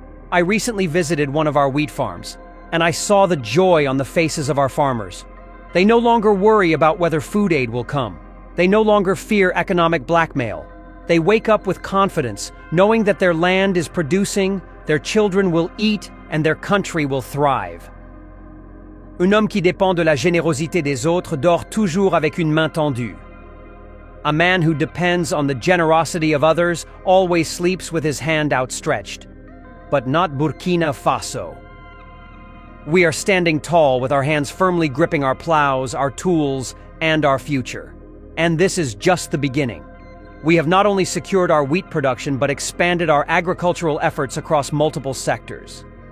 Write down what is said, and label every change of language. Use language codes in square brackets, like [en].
[en] I recently visited one of our wheat farms, and I saw the joy on the faces of our farmers. They no longer worry about whether food aid will come. They no longer fear economic blackmail. They wake up with confidence, knowing that their land is producing, their children will eat, and their country will thrive. [fr] Un homme qui dépend de la générosité des autres dort toujours avec une main tendue. [en] A man who depends on the generosity of others always sleeps with his hand outstretched. But not Burkina Faso. We are standing tall with our hands firmly gripping our plows, our tools, and our future. And this is just the beginning. We have not only secured our wheat production, but expanded our agricultural efforts across multiple sectors.